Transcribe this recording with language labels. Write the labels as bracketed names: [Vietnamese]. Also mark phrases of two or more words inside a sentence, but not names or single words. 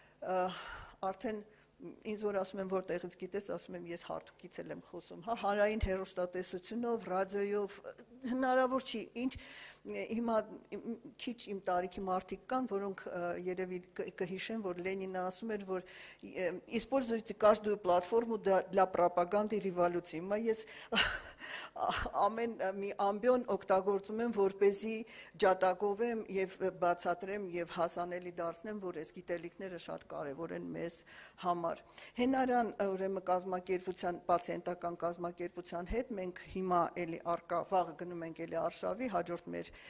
[Armenian] արդեն ինձ որ ասում եմ որտեղից գիտես, ասում եմ ես հարթուկից եմ խոսում, հա հանրային հեռուստատեսությունով, ռադիոյով հնարավոր չի, ինչ հիմա քիչ իմ տարիքի մարդիկ կան, որոնք երևի կհիշեն, որ Լենինը ասում էր, որ [Russian] используйте каждую платформу для пропаганды революции։ [Armenian] Հիմա ես ամեն մի ամբիոն օգտագործում եմ, որպեսզի ջատագովեմ եւ բացատրեմ եւ հասանելի դարձնեմ, որ այս գիտելիքները շատ կարեւոր են մեզ համար։ Հենարան ուրեմն կազմակերպության, պացիենտական կազմակերպության հետ մենք հիմա էլի արկա վաղը գնում ենք էլի Արշավի, հաջորդ մեր